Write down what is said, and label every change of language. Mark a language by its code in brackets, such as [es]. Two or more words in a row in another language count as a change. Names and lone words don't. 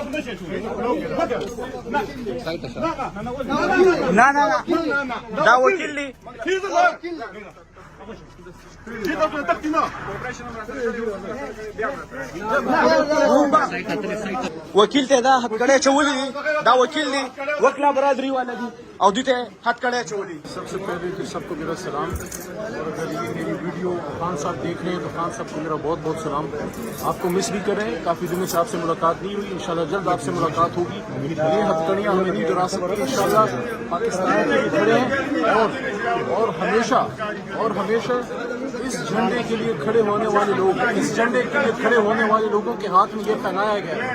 [ps] دا وکیل دی وکیل ته دا هټکړې چولې دا وکیل دی وکلا برادری والا دی او دې ته هټکړې چولې. [ur] سب سے پہلے تو سب کو میرا سلام, اور اگر یہ میری ویڈیو خان صاحب دیکھ رہے ہیں تو خان صاحب کو میرا بہت بہت سلام. آپ کو مس بھی کر رہے ہیں, کافی دنوں سے آپ سے ملاقات نہیں ہوئی, انشاءاللہ جلد آپ سے ملاقات ہوگی. یہ ہتھکڑیاں ہمیں نہیں ڈرا سکتی, انشاءاللہ پاکستان کے لیے کھڑے ہیں اور ہمیشہ اس جھنڈے کے لیے کھڑے ہونے والے لوگ, اس جھنڈے کے لیے کھڑے ہونے والے لوگوں کے ہاتھ میں یہ پہنایا گیا ہے.